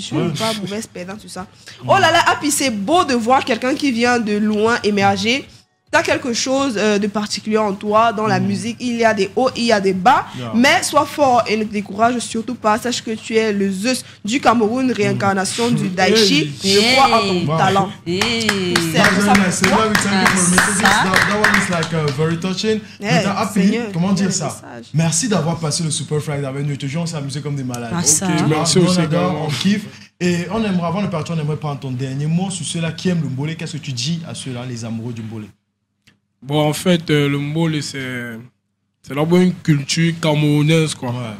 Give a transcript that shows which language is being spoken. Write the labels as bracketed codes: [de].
[fr] Je suis pas mauvaise perdant, tout ça. Oh là là, Happy, c'est beau de voir quelqu'un qui vient de loin émerger. Tu as quelque chose de particulier en toi, dans la musique. Il y a des hauts, il y a des bas. Mais sois fort et ne te décourage surtout pas. Sache que tu es le Zeus du Cameroun, réincarnation du Daichi. Je crois en ton talent. [en] That one is like very touching. [fr] Happy, comment dire ça? Merci d'avoir passé le Super Friday avec nous. Toujours on s'est amusé comme des malades. Merci aussi. On kiffe. Et on aimerait, avant de partir, on aimerait prendre ton dernier mot sur ceux-là qui aiment le mbolé. Qu'est-ce que tu dis à ceux-là, les amoureux du mbolé? Bon, en fait, le mbolé, c'est d'abord une culture camerounaise, quoi.